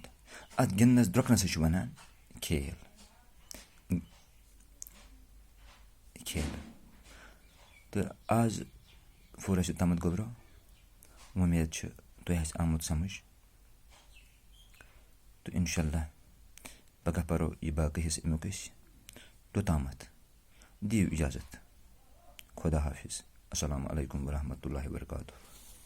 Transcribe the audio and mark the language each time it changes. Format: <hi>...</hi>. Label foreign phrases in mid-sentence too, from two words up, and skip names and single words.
<ks>اتھ گِنٛدنس درٛوٚکنسٕے چھُ ونان کھیل. تہٕ آز پھوٚر اَسہِ یوٚتامَتھ گوٚبراو. وۄمید چھِ تۄہہِ آسہِ آمُت سمجھ. تہٕ</ks> <ar>اِنشاء اللہ</ar> <ks>پگاہ پرو یہِ باقٕے حصہٕ اَمیُک أسۍ. توٚتامَتھ دیو اجازت.</ks> <ur>خدا حافظ.</ur> <ar>السلام علیکم ورحمۃ اللہ وبرکاتہ.</ar>